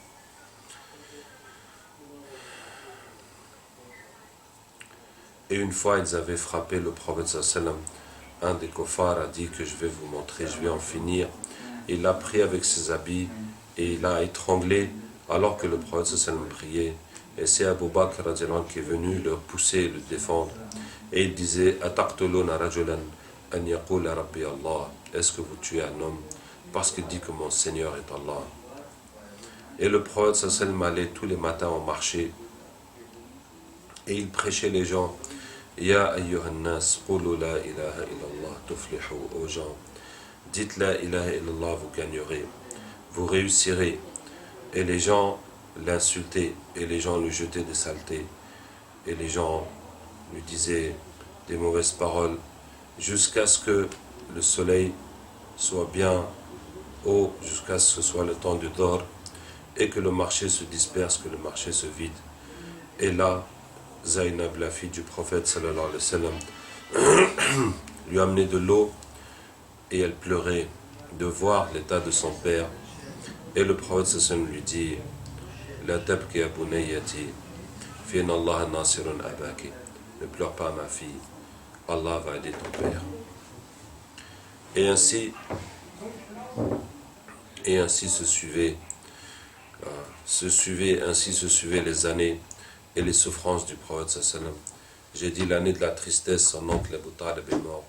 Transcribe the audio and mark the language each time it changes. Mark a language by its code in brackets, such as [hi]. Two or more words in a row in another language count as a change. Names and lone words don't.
[fr] Et une fois ils avaient frappé le prophète [ar] صلى الله عليه وسلم. [fr] Un des kuffars a dit que je vais vous montrer, je vais en finir. Il l'a pris avec ses habits et il l'a étranglé alors que le prophète [ar] صلى الله عليه وسلم [fr] priait. Et c'est Abu Bakr qui est venu le pousser et le défendre. Et il disait [ar] أتقتلون رجلا أن يقول ربي الله. [fr] Est-ce que vous tuez un homme parce qu'il dit que mon Seigneur est Allah? Et le prophète [ar] صلى الله عليه وسلم [fr] allait tous les matins en marché et il prêchait les gens. [ar] يا أيها الناس، قولوا لا إله إلا الله تفلحوا, [fr] aux gens. Dites [ar] لا إله إلا الله, [fr] vous gagnerez, vous réussirez. Et les gens l'insultaient, et les gens lui jetaient des saletés, et les gens lui disaient des mauvaises paroles, jusqu'à ce que le soleil soit bien haut, jusqu'à ce que ce soit le temps du Dor, et que le marché se disperse, que le marché se vide. Et là, Zaynab, la fille du prophète [ar] صلى الله عليه وسلم, [fr] lui amenait de l'eau et elle pleurait de voir l'état de son père. Et le prophète [ar] صلى الله عليه وسلم [fr] lui dit [ar] لا تبكي يا بنيتي، في الله ناصر أباك. [fr] Ne pleure pas, ma fille, Allah va aider ton père. Et ainsi se suivaient les années et les souffrances du prophète [ar] صلى الله عليه وسلم. [fr] J'ai dit l'année de la tristesse, son oncle Abu Talib est mort.